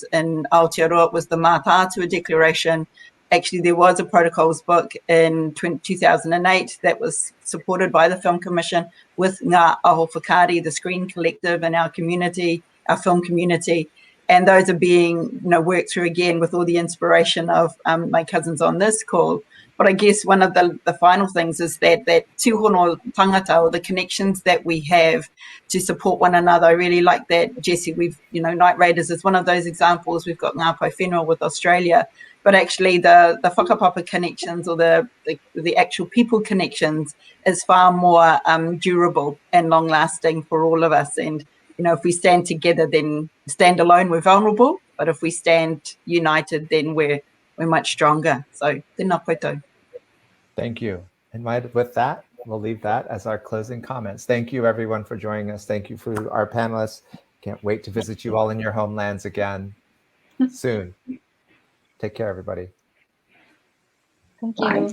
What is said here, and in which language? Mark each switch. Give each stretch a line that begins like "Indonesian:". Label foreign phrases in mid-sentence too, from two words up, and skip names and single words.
English: In Aotearoa, it was the Mātātua Declaration. Actually, there was a protocols book in 2008 that was supported by the Film Commission with Ngā Aho Whakaari, the Screen Collective, and our community, our film community. And those are being, worked through again with all the inspiration of my cousins on this call. But I guess one of the final things is that
Māori: tūhono tangata,
English: or the connections that we have to support one another. I really like that, Jesse. We've, Night Raiders is one of those examples. We've got Ngā Pai Whenua with Australia. But actually the whakapapa connections, or the actual people connections, is far more durable and long-lasting for all of us. And, if we stand together, then stand alone, we're vulnerable. But if we stand united, then we're much stronger. So,
Māori: tēnā koutou.
English: Thank you. And with that, we'll leave that as our closing comments. Thank you, everyone, for joining us. Thank you for our panelists. Can't wait to visit you all in your homelands again soon. Take care, everybody. Thank you.